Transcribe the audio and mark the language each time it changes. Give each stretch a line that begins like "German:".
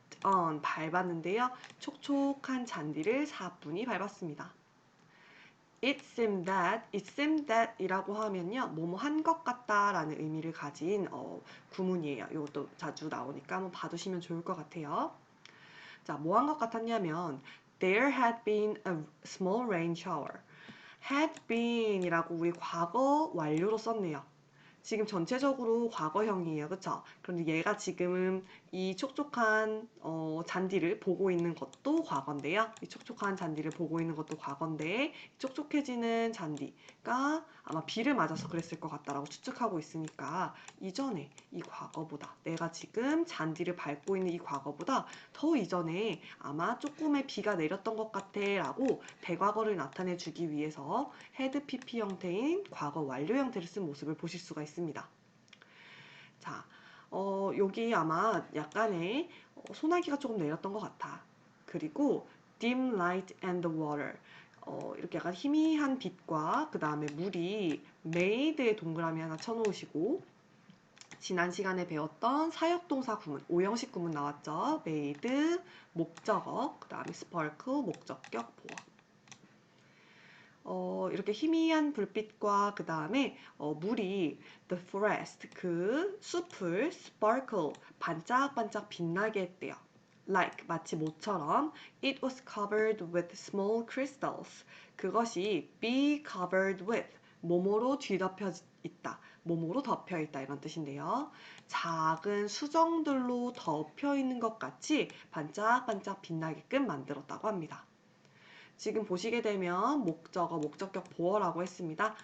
Korean: on 밟았는데요. 촉촉한 잔디를 사뿐히 밟았습니다.
English: It seemed that
Korean: 이라고 하면요. 뭐뭐 한 것 같다 라는 의미를 가진 구문이에요. 이것도 자주 나오니까 한번 봐두시면 좋을 것 같아요. 자, 뭐 한 것 같았냐면
English: There had been a small rain shower. had been
Korean: 이라고 우리 과거 완료로 썼네요. 지금 전체적으로 과거형이에요. 그쵸? 그런데 얘가 지금은 이 촉촉한 잔디를 보고 있는 것도 과거인데요. 이 촉촉한 잔디를 보고 있는 것도 과거인데 촉촉해지는 잔디가 아마 비를 맞아서 그랬을 것 같다라고 추측하고 있으니까 이전에 이 과거보다 내가 지금 잔디를 밟고 있는 이 과거보다 더 이전에 아마 조금의 비가 내렸던 것 같아 라고 대과거를 나타내 주기 위해서 had pp 형태인 과거 완료 형태를 쓴 모습을 보실 수가 있습니다. 자, 여기 아마 약간의 소나기가 조금 내렸던 것 같아. 그리고
English: dim light and the water.
Korean: 이렇게 약간 희미한 빛과 그 다음에 물이 made의 동그라미 하나 쳐놓으시고 지난 시간에 배웠던 사역동사 구문, 오형식 구문 나왔죠. made, 목적어, 그 다음에 sparkle, 목적격, 보어. 이렇게 희미한 불빛과 그 다음에 물이
English: the forest
Korean: 그 숲을 sparkle 반짝반짝 빛나게 했대요.
English: Like
Korean: 마치 모처럼
English: it was covered with small crystals.
Korean: 그것이
English: be covered with
Korean: 뭐뭐로 뒤덮여 있다. 뭐뭐로 덮여 있다 이런 뜻인데요. 작은 수정들로 덮여 있는 것 같이 반짝반짝 빛나게끔 만들었다고 합니다. 지금 보시게 되면 목적어, 목적격 보어라고 했습니다.